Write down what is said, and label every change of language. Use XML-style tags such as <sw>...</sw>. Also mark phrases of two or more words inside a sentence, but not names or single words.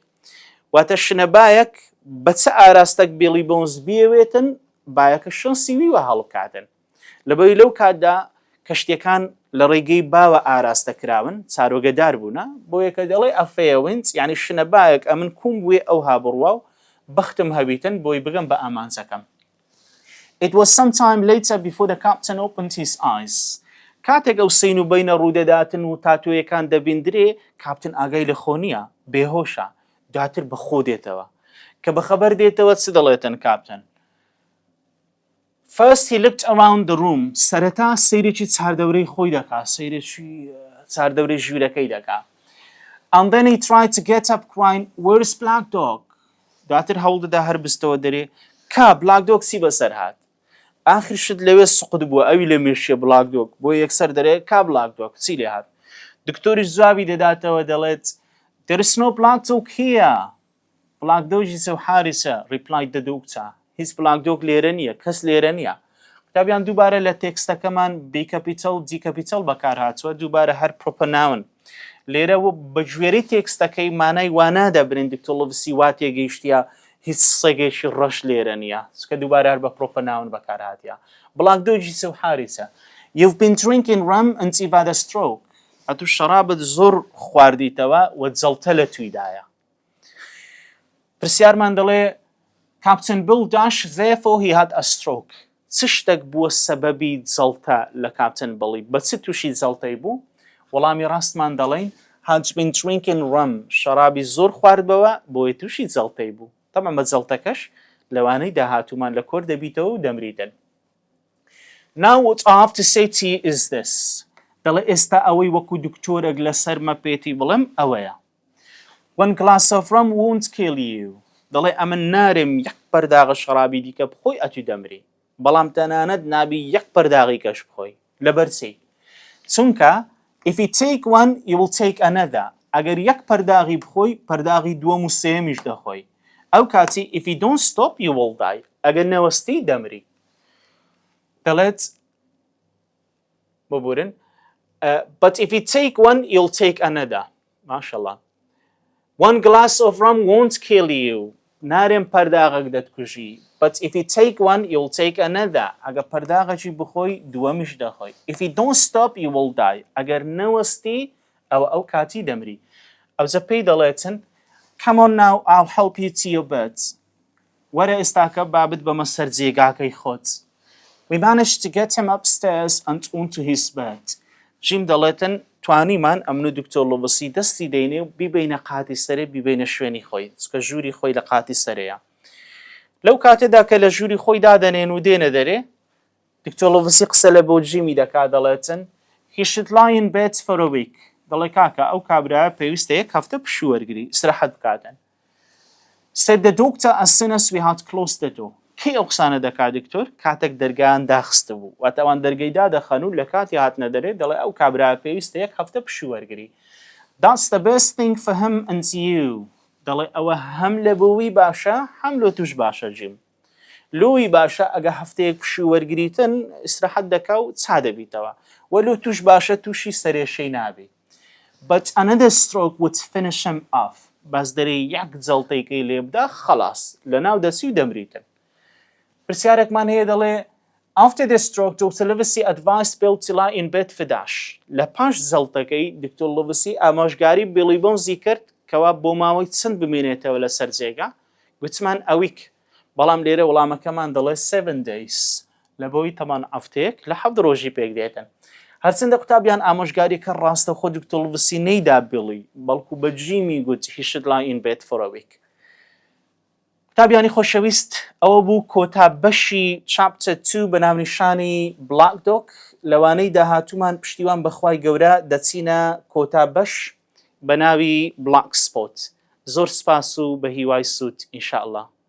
<ckb>واتە شنەبایەک بە چه ئاراستەک بیلی بۆنز بیەوێتن بایەکە شانسی ویوە هەڵبکاتن. لەبەوەی لەو کاتدا کەشتیەکان لە ڕێگەی باوە ئاراستەکراون چارۆگەدار بوونە بۆ یەکە دەڵێ ئەفەیە وینز یعنی شنەبایەک ئەمن کوم بوێ ئەو هابڕوا و بەختم هەبیتن بۆی بگەم بە ئامانزەکەم.</ckb> <en>It was some time later before the captain opened his eyes.</en> <ckb>کاتێک ئەو سین و بینە ڕوودەداتن و تاتۆیەکان دەبیندرێ کاپتن ئاگای لە خۆ نییە بێهۆشە دواتر بە خۆ دێتەوە کە بە خەبەر دێتەوە چ دەڵێتن کاپتن.</ckb> <en>First he looked around the room.</en> <ckb>سەرەتا سەیرێکی چاردەورەی خۆی دەکا سەیرێکی چاردەورەی ژوورەکەی دەکا.</ckb> <en>And then he tried to get up crying Where's Black Dog?</en> <ckb>دواتر هەوڵ دەدا هەر بستەوە دەرێ کا Black Dog چی بەسەر هات. آخر شت لەوێ سوقت بووە ئەوی لە مێشیە Black Dog بۆ یەکسەر دەرێ کا Black Dog چی لێ هات. دکتۆریش جوابی دەداتەوە دەڵێت</ckb> <en>There is no Black Dog here. Black Dogی</en> <ckb>سەو حارسە</ckb> <en>replied the doctor.</en> <ckb>هیچ Black Dog لێرە نییە کەس لێرە نییە. کتابیان دووبارە لە تێکستەکەمان</ckb> <en>B capital D capital</en> <ckb>بەکار هاتووە دووبارە هەر پرۆپەناون. لێرە بە گوێرەی تێکستەکەی مانای وانادا برین دکتۆر لڤسی وا تێگەیشتیە هیچ سەگێکی ڕەش لێرە نییە چکە دووبارە هەر بە پرۆپەناون بەکار هاتیە. Black Dogی سەو حارسە.</ckb> <en>You've been drinking rum and you've had a stroke.</en> <ckb>ئەتو شەرابت زۆر خواردیتەوە و جەڵتە لە تویدایە. پرسیارمان دەڵێ کاپتن بیل داش</ckb> <en>therefore he had a stroke.</en> <ckb>چ شتێک بووە سەبەبی جەڵتە لە کاپتن بڵی؟ بە چ تووشی جەڵتەی بوو؟ وەڵامی ڕاستمان دەڵێن</ckb> <en>had been drinking rum.</en> <ckb>شەرابی زۆر خواردبەوە بۆیە تووشی جەڵتەی بوو. تەمام بە جەڵتەکەش لەوانەی داهاتوومان لە کۆر دەبیتەوە و دەمریتن.</ckb> <en>Now what I have to say to you is this.</en> <ckb>دەڵێ ئێستا ئەوەی وەکو دکتۆرێک لەسەرمە پێتی بڵێم ئەوەیە.</ckb> <en>One glass of rum won't kill you.</en> <ckb>دەڵێ ئەمە نارێم یەک پەرداغە شەرابی دیکە بخۆی ئەتوی دەمری. بەڵام تەنانەت نابی یەک پەرداغی کەش بخۆی. لەبەر چی؟ چونکە</ckb> <en>if you take one you will take another.</en> <ckb>ئەگەر یەک پەرداغی بخۆی پەرداغی دووەم و سێمیش دەخۆی. ئەو کاتی</ckb> <en>if you don't stop you will die.</en> <ckb>ئەگەر نەوەستی دەمری. دەڵێت ببورن</ckb> <en>but if you take one you'll take another.</en> <ckb>ماشەڵڵا.</ckb> <en>One glass of rum won't kill you.</en> <ckb>نارێم پەرداغەک دەتکوژی.</ckb> <en>But if you take one you'll take another.</en> <ckb>ئەگەر پەرداغەکی بخۆی دووەمیش دەخۆی.</ckb> <en>If you don't stop you will die.</en> <ckb>ئەگەر نەوەستی ئەو کاتی دەمری. ئەوجە پێی دەڵێتن</ckb> <en>come on now I'll help you to your bed.</en> <ckb>وەرە ئێستاکە بابت بەمە سەر جێگاکەی خۆت.</ckb> <en>We managed to get him upstairs and onto his bed.</en> <ckb>جیم دەڵێتن توانیمان ئەمن و دکتۆر لۆڤسی دەستی دەینێ و بیبینە قاتی سەرێ بیبینە شوێنی خۆی چکە ژووری خۆی لە قاتی سەرەیە. لەو کاتێدا کە لە ژووری خۆی دادەنێن و دێنە دەرێ دکتۆر لۆڤسی قسە لە بۆ جیمی دەکا دەڵێتن</ckb> <en>he should lie in bed for a week.</en> <ckb>دەڵێ کاکە ئەو کابرایە پێویستە یەک هەفتە پشووەرگری ئیستراحەت بکاتن.</ckb> <en>Said the doctor as soon as we had closed the door.</en> <ckb>کێ ئەو قسانە دەکا دکتۆر کاتێک دەرگایان داخستە بوو واتەوان دەرگەیدا دەخەن و لە کاتی هاتنە دەرێ دەڵێ ئەو کابرایە پێویستە یەک هەفتە پشووەرگری.</ckb> <en>That's the best thing for him and you.</en> <ckb>دەڵێ ئەوە هەم لە بۆوی باشە هەم لۆ توش باشە جیم. لۆی باشە ئەگە هەفتەیەک پشووەرگریتن ئیستراحەت دەکا و چا دەبیتەوە وە لۆ توش باشە تووشی سەرێشەی نابی.</ckb> <en>But another stroke would finish him off.</en> <ckb>باز دەرێ یەک جەڵتەیکەی لێ بدا خەلاص لە ناو دەچی و دەمریتن. پرسیارێکمان هەیە دەڵێ</ckb> <en>After the stroke Dr. Livesey advised Bill to lie in bed for dash.</en> <ckb>لە پاش زەڵتەکەی دکتۆر لۆڤسی ئامۆژگاری بیلی بۆنزی کرد کەوا بۆ ماوەی چەند بمێنێتەوە لە سەر جێگا گوتمان ئەویک بەڵام لێرە وەڵامەکەمان دەڵێ 7 days لە بۆی تەمان ئەفتەیەک لە 7 ڕۆژی پێک دێتن. هەرچەندە قوتابیان ئامۆژگاری کە ڕاستە خۆ دکتۆر لۆڤسی نەیدا بیلی بەڵکو بە جیمی گوت</ckb> <en>he should lie in bed for a week.</en> <ckb>قوتابیانی خۆشەویست ئەوە بوو کۆتا بەشی چاپتە 2 بە ناونیشانی بلاک دۆک لەوانەی داهاتوومان پشتیوان بەخوای گەورە دەچینە کۆتا بەش بە ناوی بلاک سپۆت. زۆر سپاس و بە هیوای سوود ئینشاءالله.</ckb>